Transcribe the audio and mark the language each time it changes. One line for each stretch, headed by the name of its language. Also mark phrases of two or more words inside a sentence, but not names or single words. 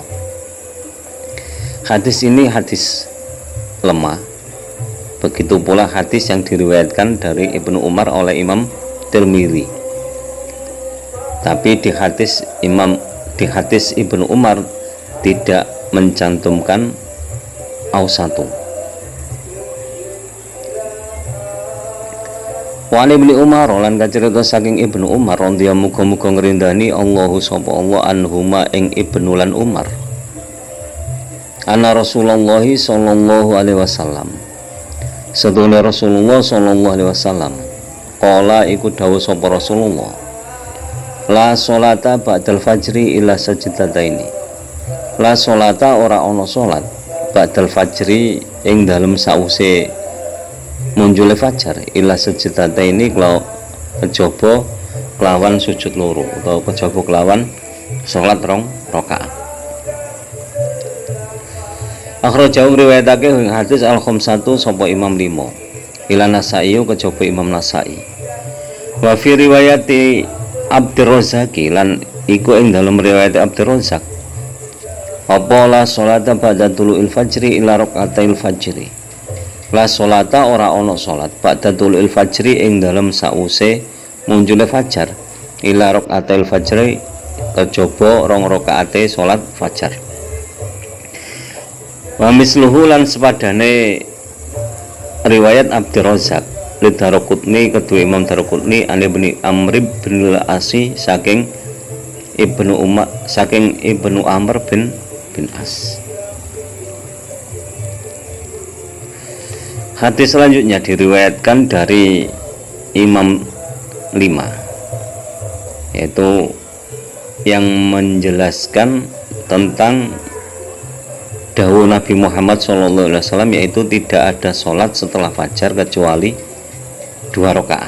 Indonesian: Hadis ini hadis lemah. Begitu pula hadis yang diriwayatkan dari Ibnu Umar oleh Imam Tirmidzi. Tapi di hadis Ibnu Umar tidak mencantumkan ausatu.
Javanese: Wa Ibnu Umar lan kacerita saking Ibnu Umar radhiyallahu muga-muga ngrindani Allahu sapa Allah anhuma ing Ibnu lan Umar
Arabic: Anna Rasulullah sallallahu alaihi wasallam,
Javanese: sedune Rasulullah
Arabic: sallallahu alaihi wasallam,
Javanese: qala iku dawuh sapa Rasulullah,
Arabic: la sholata ba'dal fajri illa sajdataini. La sholata
Javanese: ora ana salat
Arabic: ba'dal fajri
Javanese: ing dalem sause munjule fajar
Arabic: illa sajdataini
Javanese: kejaba kelawan sujud loro utawa kejaba kelawan salat rong rakaat. Akhrajahu riwayatake ing hadis al-khamsatu sapa Imam 5 ila Nasa'i kejaba Imam Nasa'i.
Arabic: Wa fi riwayati Abdurrazzaq
Javanese: lan iku ing dalam riwayat Abdurrazzaq apa
Arabic: la sholata ba'da tulu'il fajri ila raka'atil fajri. La sholata
Javanese: ora ana salat
Arabic: ba'da tulu'il fajri
Javanese: ing dalam sause munjule fajar
Arabic: ila raka'atil fajri
Javanese: kejaba rong rakaate salat fajar.
Arabic: Wa misluhu
Javanese: lan sepadane riwayat Abdurrazzaq li Daruqutni kedua Imam Daruqutni an Ibnu Amr bin al-Asi saking Ibnu Amr bin As.
Indonesian: Hadis selanjutnya diriwayatkan dari Imam 5, yaitu yang menjelaskan tentang dawuh Nabi Muhammad SAW, yaitu tidak ada sholat setelah fajar kecuali 2 rakaat.